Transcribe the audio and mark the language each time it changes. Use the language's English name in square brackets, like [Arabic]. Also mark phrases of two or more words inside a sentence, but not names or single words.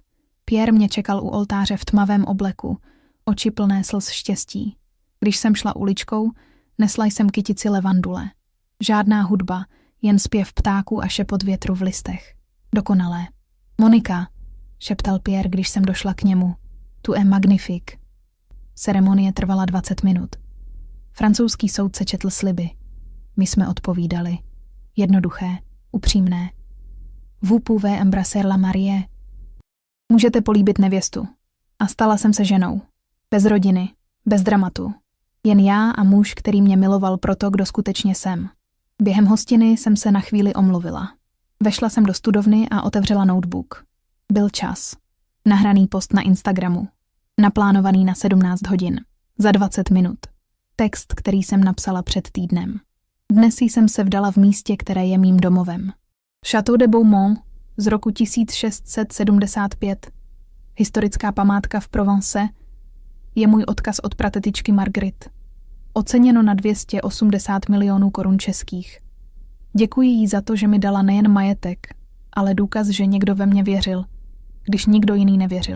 [Czech] Pierre mě čekal u oltáře v tmavém obleku, oči plné slz štěstí. Když jsem šla uličkou, nesla jsem kytici levandule. Žádná hudba, jen zpěv ptáků a šepot větru v listech. Dokonalé. Monika, šeptal Pierre, když jsem došla k němu. [French] Tu est magnifique. [Czech] Ceremonie trvala 20 minut. Francouzský soudce četl sliby. My jsme odpovídali. Jednoduché, upřímné. [French] Vous pouvez embrasser la mariée. [Czech] Můžete políbit nevěstu. A stala jsem se ženou. Bez rodiny, bez dramatu. Jen já a muž, který mě miloval proto, kdo skutečně jsem. Během hostiny jsem se na chvíli omluvila. Vešla jsem do studovny a otevřela notebook. Byl čas. Nahraný post na Instagramu. Naplánovaný na 17 hodin. Za 20 minut. Text, který jsem napsala před týdnem. Dnes jsem se vdala v místě, které je mým domovem. Château de Beaumont z roku 1675, historická památka v Provence, je můj odkaz od pratetičky Marguerite. Oceněno na 280 milionů korun českých. Děkuji jí za to, že mi dala nejen majetek, ale důkaz, že někdo ve mě věřil, když nikdo jiný nevěřil.